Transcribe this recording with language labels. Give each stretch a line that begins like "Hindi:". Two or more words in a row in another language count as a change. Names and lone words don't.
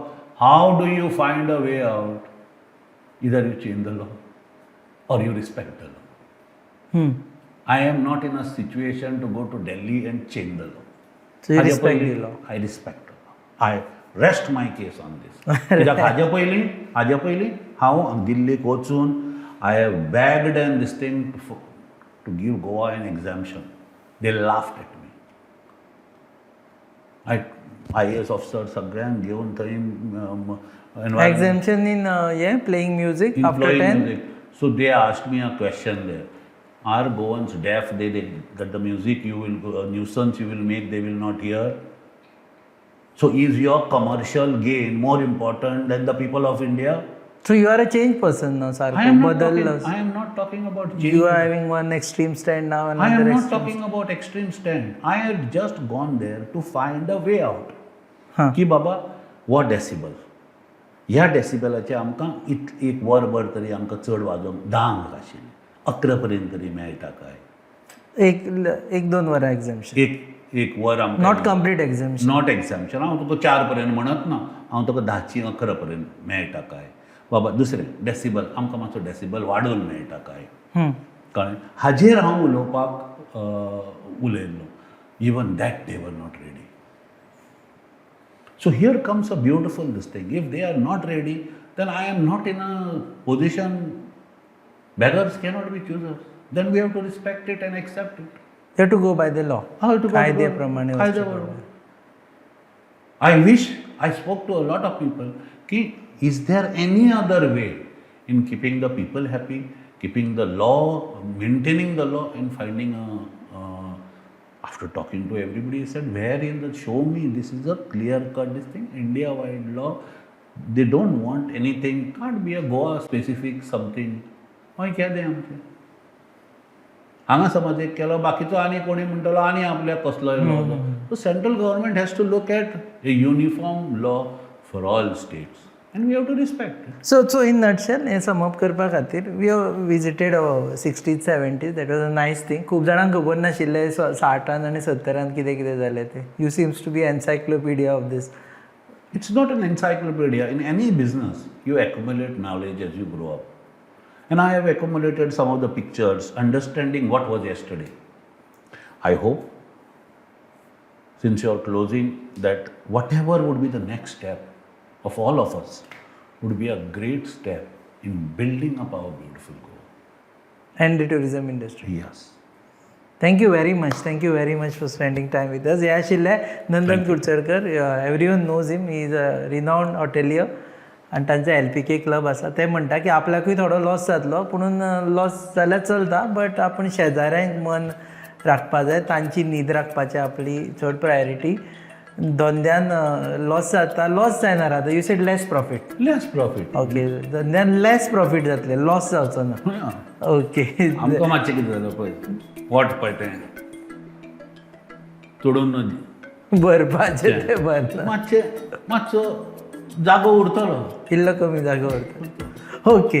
English: How do you find a way out? Either you change the law or you respect the law. I am not in a situation to go to Delhi and change the law. So you respect the law. I respect the law. I rest my case on this.
Konkani: कित्याक हाजे पयलीं हांव दिल्लीक वचून
English: I have begged and this thing to give Goa an exemption. They laughed at me. IAS officer
Konkani: सगळ्यांक घेवन थंय
English: Exemption in playing music after 10? Music. So they asked me a question there. Are Goans deaf? That the music you will nuisance you will make they will not hear? So is your commercial gain more important than the people of India? So you are a change person now, I
Konkani: सारखं
English: am not
Konkani: बदललंस.
English: talking, I am not talking about change. You are having one extreme stand now, I another am not extreme. talking about extreme stand. I had just gone there to find a way out.
Konkani: हां. की बाबा हो डेसिबल ह्या डेसिबलाचे आमकां एक वरभर तरी आमकां चड वाजोवंक 10 हांगा आशिल्लें 11 पर्यंत तरी मेळटा काय एक दोन वरां एक्झाम्शन. एक वर आमकां
English: not complete exemption. not exemption
Konkani: हांव तुका 4 पर्यंत म्हणत ना, हांव तुका 10ची 11 पर्यंत मेळटा काय. बाबा दुसरें डेसिबल आमकां मातसो डेसिबल वाडोवन मेळटा काय. कळ्ळें. हाजेर हांव उलोवपाक उलयल्लो.
English: even that they were not ready. So here comes a beautiful this thing. If they are not ready, then I am not in a position. Beggars cannot be choosers. Then we have to respect it and accept it. You have to go by the law. How to go कायद्याप्रमाणे वचचें कायद्याबरोबर. पडटा. I wish I spoke to a lot of people. Ki, is there any other way in keeping the people happy, keeping the law, maintaining the law, and finding a after talking to everybody, he said, where in the show me, this is a clear-cut this thing, India-wide law. They don't want anything, can't be a Goa-specific something.
Konkani: हय केदें आमचें. हांगा समज एक केलो बाकीचो आनी कोणी म्हणटलो आनी आपल्याक कसलोय लॉ.
English: so central government has to look at a uniform law for all states and we have to respect it. so in nutshell
Konkani: हें समप करपा खातीर
English: we have visited 60s 70s. that was a nice thing.
Konkani: खूब जाणांक खबर नाशिल्लें 60s आनी 70s कितें कितें जालें तें.
English: you seems to be encyclopedia of this. It's not an encyclopedia. In any business, you accumulate knowledge as you grow up. And I have accumulated some of the pictures, understanding what was yesterday. I hope, since you're closing, that whatever would be the next step of all of us would be a great step in building up our beautiful Goa. And the tourism industry. Yes. Thank you very much. Thank you very much for spending time with us.
Konkani: हे आशिल्ले नंदन कुडचरकर.
English: everyone knows him. he is a renowned hotelier
Konkani: आनी तांचो LPK क्लब आसा. ते म्हणटा की आपल्याकूय थोडो लॉस जातलो, पुणून लॉस जाल्यार चलता, बट आपूण शेजाऱ्यांक मन राखपा जाय, तांची न्हीद राखपाची आपली चड प्रायोरिटी. धंद्यान लॉस जाता, लॉस जायना राता.
English: you said less profit. Less profit.
Konkani: ओके. धंद्यान
English: less profit
Konkani: जातलें, लॉस जावचो ना.
English: Yeah.
Konkani: ओके. आमकां मातशें कितें जालें पळय वॉट पळय तें तोडून भरपाचें तें भरना. मातसो जागो उरतलो. इल्लो कमी जागो उरता. ओके.